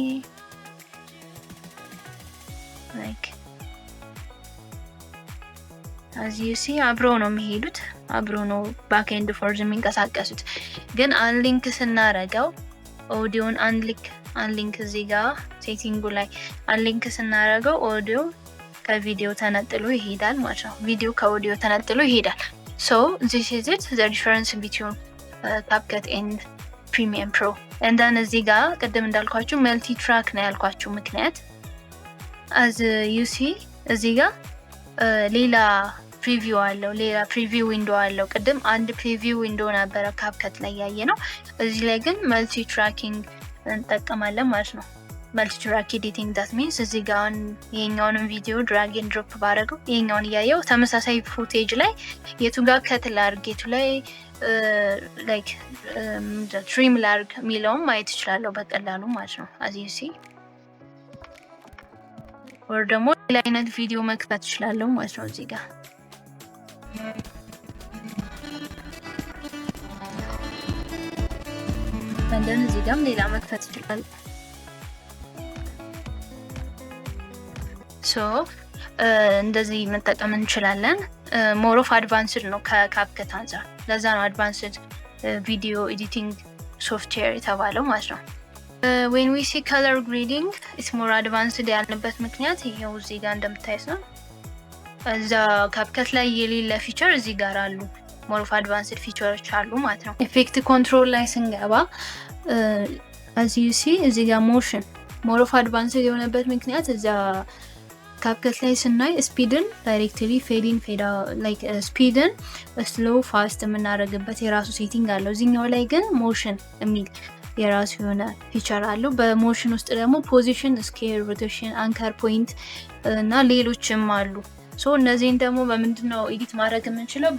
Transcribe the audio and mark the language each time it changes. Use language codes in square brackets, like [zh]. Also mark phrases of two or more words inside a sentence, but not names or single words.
[am] ላይክ [en] as you see [am] አብረው ነው የሚሄዱት፣ አብረው ነው [en] backend force [am] የሚንቀሳቀሱት። ግን አንሊንክ ስናረገው ኦዲዮን አንሊንክ እዚህ ጋር ሴቲንጉ ላይ አንሊንክ ስናረገው ኦዲዮ ከቪዲዮ ተነጥሎ ይሄዳል ማለት ነው። ቪዲዮ ከኦዲዮ ተነጥሎ ይሄዳል። [en] so this is it the difference between CapCut and Premiere Pro. and then [am] እዚህ ጋር ቅድም እንዳልኳችሁ [en] multi track [am] ነው ያልኳችሁ ምክንያት [en] as you see [am] እዚህ ጋር ሌላ ፕሪቪው አለው፣ ሌላ [en] preview window [am] አለው። ቅድም አንድ [en] preview window [am] ነበረ CapCut ላይ ያየ ነው። እዚህ ላይ ግን [en] multi tracking [am] እንጠቀማለን ማለት ነው። [en] multi track editing that means [am] እዚህ ጋር ይሄኛውን ቪዲዮ [en] drag and drop [am] ባደረገው ይሄኛውን እያየው ተመሳሳይ ፉቴጅ ላይ የቱ ጋር ከት ላድርግ የቱ ላይ [en] like trim [am] ላድርግ የሚለውን ማየት እችላለሁ በቀላሉ ማለት ነው። [en] as you see [am] ወር ደግሞ ሌላ አይነት ቪዲዮ መክፈት እችላለሁ ማለት ነው። እዚህ ጋር እንደን እዚህ ጋርም ሌላ መክፈት እችላለሁ። ሶ እንደዚህ መጠቀም እንችላለን። [en] more of advanced [am] ነው ከCapCut አንፃር። ለዛ ነው [en] advanced video editing software [am] የተባለው ማለት ነው። [en] when we see color grading it's more advanced [am] ያልንበት ምክንያት ይሄው እዚህ ጋር እንደምታዩት ነው። እዛ CapCut ላይ የሌለ ፊቸር እዚህ ጋር አሉ፣ [en] more of advanced [am] ፊቸሮች አሉ ማለት ነው። [en] effect control [am] ላይ ስንገባ as [en] you see [am] እዚህ ጋር ሞሽን [en] more of advanced [am] የሆነበት ምክንያት እዛ CapCut ላይ ስናይ ስፒድን ዳይሬክትሊ ፌዲን ፌዳ ላይክ ስፒድን [en] slow fast [am] የምናደርግበት የራሱ ሴቲንግ አለው። እዚህኛው ላይ ግን ሞሽን የሚል የራሱ የሆነ ፊቸር አለው። በሞሽን ውስጥ ደግሞ ፖዚሽን፣ ስኬል፣ ሮቴሽን፣ [en] anchor point [am] እና ሌሎችም አሉ። ሶ እነዚህን ደግሞ በምንድነው ኤዲት ማድረግ የምንችለው?